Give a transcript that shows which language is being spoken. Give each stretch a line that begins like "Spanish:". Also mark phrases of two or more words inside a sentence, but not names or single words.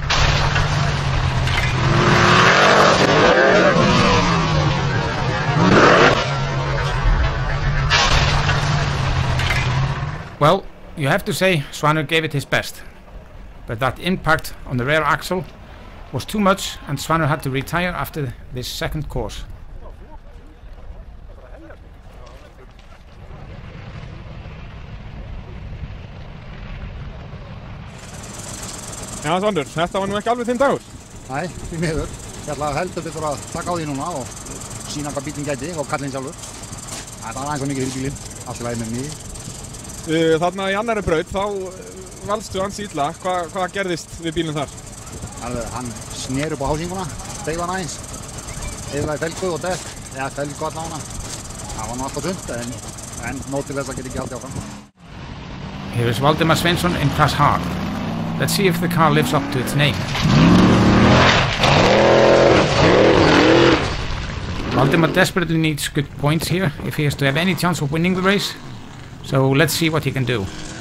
English: Well, you have to say Svanur gave it his best, but that impact on the rear axle was too much and Svanur had to retire after this second course.
Icelandic: Já, Svanur, þetta var nú ekki alveg þinn dagur. Nei, því miður. Ég ætla heldur betur að taka á því núna og sína hvað bílinn gæti og kallinn sjálfur. Það var aðeins svo mikið fyrir bílinn, allt í lagi með mig. Þarna í annarri braut, þá valstu ansi illa. Hvað gerðist við bílinn þar? Hann sneri upp á hásinguna, steigði hann aðeins. Eyðilagði felgu og dekk, eða felgu allavega. Það var nú alltaf þunnt, en nóg til þess að geta ekki haldið áfram.
English: Here is Valdimar Sveinsson in Crash Hard. Let's see if the car lives up to its name. Valdimar desperately needs good points here if he has to have any chance of winning the race. So let's see what he can do.